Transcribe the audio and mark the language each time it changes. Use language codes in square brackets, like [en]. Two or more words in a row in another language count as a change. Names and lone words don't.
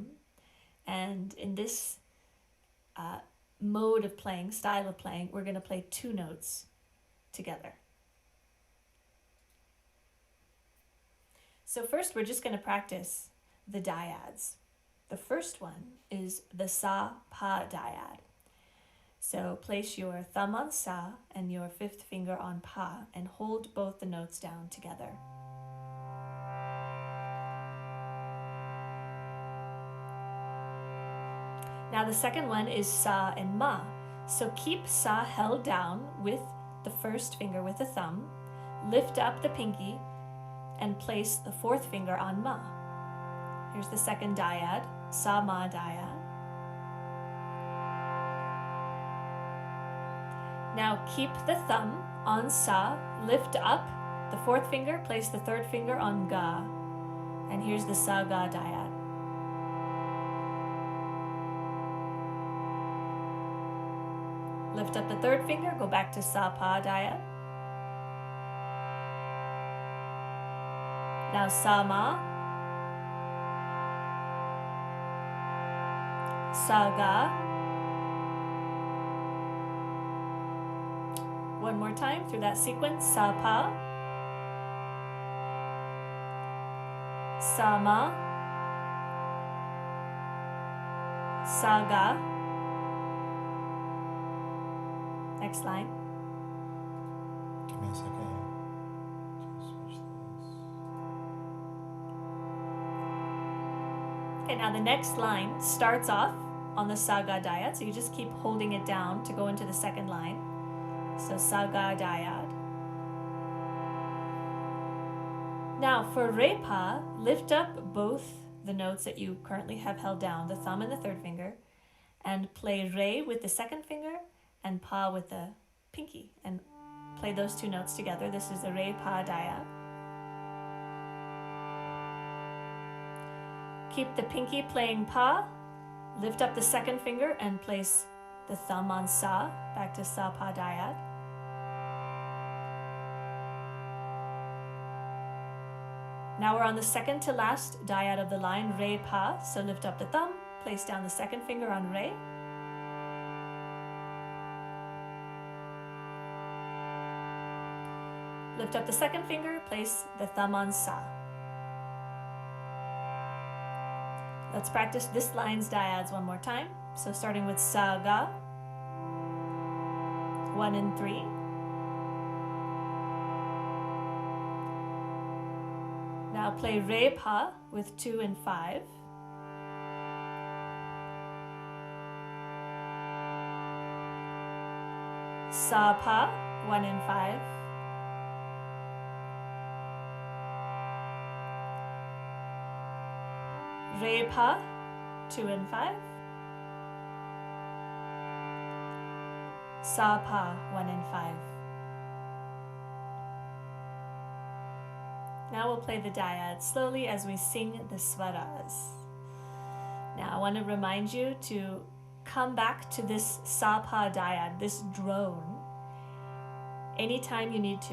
[en] And in this mode of playing, style of playing, we're going to play 2 notes together. So first we're just going to practice the dyads. The first one is the sa pa dyad. So place your thumb on sa and your 5th finger on pa and hold both the notes down together. Now the second one is sa and ma. So keep sa held down with the 1st finger with the thumb, lift up the pinky, and place the 4th finger on ma. Here's the second dyad, sa ma dyad. Now keep the thumb on sa, lift up the 4th finger, place the 3rd finger on ga. And here's the sa ga dyad. Lift up the 3rd finger, go back to sa pa dyad. Now sa ma, sa ga. One more time through that sequence, sa pa, sa ma, sa ga. Next line. Give me a second here. Just switch this. Okay, now the next line starts off on the sa ga dyad, so you just keep holding it down to go into the second line. So sa ga dyad. Now for re pa, lift up both the notes that you currently have held down, the thumb and the 3rd finger, and play re with the 2nd finger and pa with the pinky, and play those 2 notes together. This is the re pa dyad. Keep the pinky playing pa, lift up the 2nd finger and place the thumb on sa, back to sa pa dyad. Now we're on the 2nd to last dyad of the line, re pa, so lift up the thumb, place down the 2nd finger on re. Lift up the 2nd finger, place the thumb on sa. Let's practice this line's dyads one more time. So starting with sa ga, 1 and 3. Now play re pa with 2 and 5. Sa pa, 1 and 5. Re pa, 2 and 5. Sa pa, 1 and 5. Now we'll play the dyad slowly as we sing the swaras. Now I want to remind you to come back to this sa pa dyad, this drone, anytime you need to.